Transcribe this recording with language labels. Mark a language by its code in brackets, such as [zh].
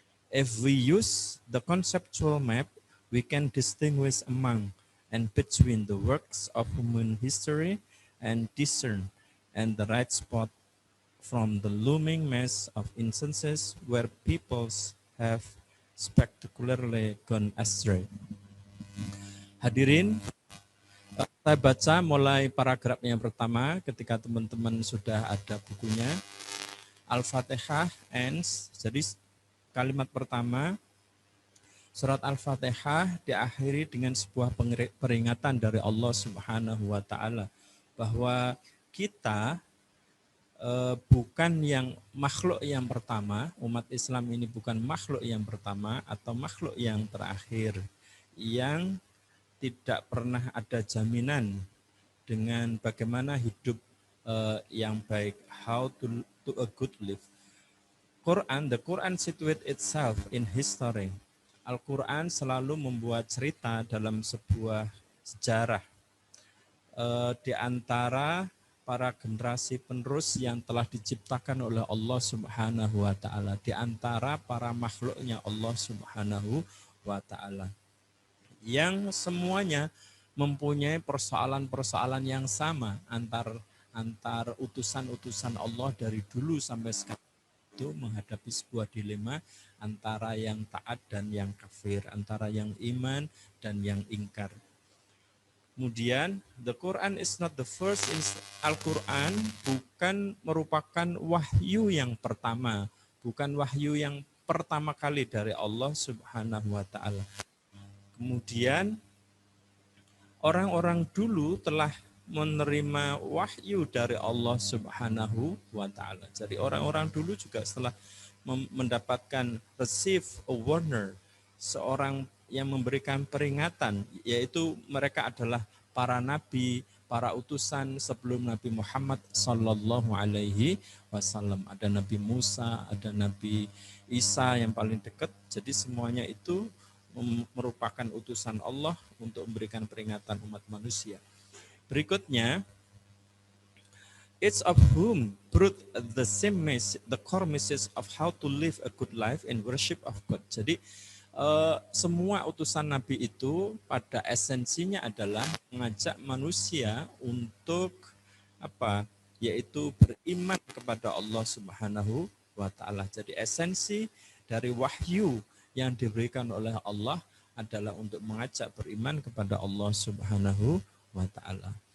[en] If we use the conceptual map, we can distinguish among and between the works of human history and discern and the right spot from the looming mass of instances where peoples have spectacularly gone astray. [id] Hadirin, saya baca mulai paragraf yang pertama ketika teman-teman sudah ada bukunya. [en] Al-Fatihah ends, [id] jadi kalimat pertama, surat Al-Fatihah diakhiri dengan sebuah peringatan dari Allah Subhanahu wa Ta'ala bahwa kita bukan yang makhluk yang pertama, umat Islam ini bukan makhluk yang pertama atau makhluk yang terakhir yang tidak pernah ada jaminan dengan bagaimana hidup yang baik, [en] how to a good life. The Quran situates itself in history. [id] Al-Quran selalu membuat cerita dalam sebuah sejarah di antara para generasi penerus yang telah diciptakan oleh Allah Subhanahu wa Ta'ala, di antara para makhluknya Allah Subhanahu wa Ta'ala, yang semuanya mempunyai persoalan-persoalan yang sama antar utusan-utusan Allah dari dulu sampai sekarang, itu menghadapi sebuah dilema antara yang taat dan yang kafir, antara yang iman dan yang ingkar. Kemudian, [en] the Quran is not the first. [id] Al-Quran bukan merupakan wahyu yang pertama, bukan wahyu yang pertama kali dari Allah Subhanahu wa Ta'ala. Kemudian, orang-orang dulu telah menerima wahyu dari Allah Subhanahu wa Ta'ala. Jadi orang-orang dulu juga setelah mendapatkan [en] receive a warner, [id] seorang yang memberikan peringatan, yaitu mereka adalah para nabi, para utusan sebelum Nabi Muhammad Sallallahu Alaihi Wasallam. Ada Nabi Musa, ada Nabi Isa yang paling dekat. Jadi semuanya itu merupakan utusan Allah untuk memberikan peringatan umat manusia. Berikutnya, [en] each of whom brought the same message, the core message of how to live a good life in worship of God. [id] Jadi semua utusan Nabi itu pada esensinya adalah mengajak manusia untuk apa? Yaitu beriman kepada Allah Subhanahu wa taala. Jadi esensi dari wahyu yang diberikan oleh Allah adalah untuk mengajak beriman kepada Allah Subhanahu wa taala.